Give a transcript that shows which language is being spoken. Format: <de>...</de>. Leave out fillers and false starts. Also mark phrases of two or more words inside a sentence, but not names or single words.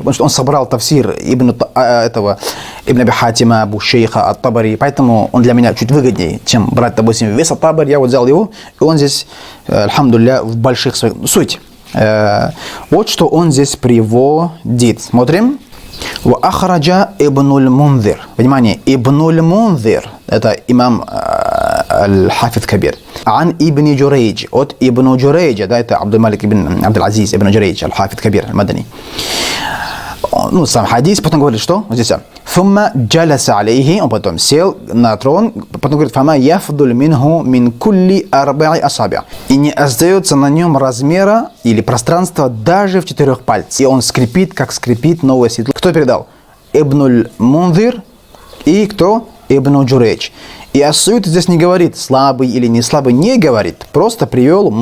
<ru>Потому что он собрал тафсир Ибн Аби Хатима, Абу Шейха, ат-Табари. Поэтому он для меня чуть выгоднее, чем брать, допустим, весь ат-Табари. Я вот взял его, и он здесь, альхамдулилля, в больших своих... Суть. Вот что он здесь приводит. Смотрим.</ru> <ar>وأخرج ابن المنذر.</ar> <ru>Внимание, ابن المنذر, это имам</ru> <ar>الحافظ الكبير.</ar> <ru>Ан ибн Джурейдж, от ибн Джурейджа, да, это Абдул-Малик ибн Абдул-Азиз ибн Джурейдж,</ru> <ar>الحافظ الكبير,</ar> <ru>аль-Мадани. Ну, сам хадис, потом говорит, что? Вот здесь.</ru> <ar>ثم جلس عليه,</ar> <ru>он потом сел на трон, потом говорит,</ru> <ar>فما يفضل منه من كل أربع أصابع'.</ar> <ru>И не остается на нем размера или пространства даже в 4 пальцах. И он скрипит, как скрипит новое седло. Кто передал? Ибнуль Мунзир и кто? Ибн Джурейдж. И Ас-Суюти здесь не говорит, слабый или не слабый, не говорит.</ru>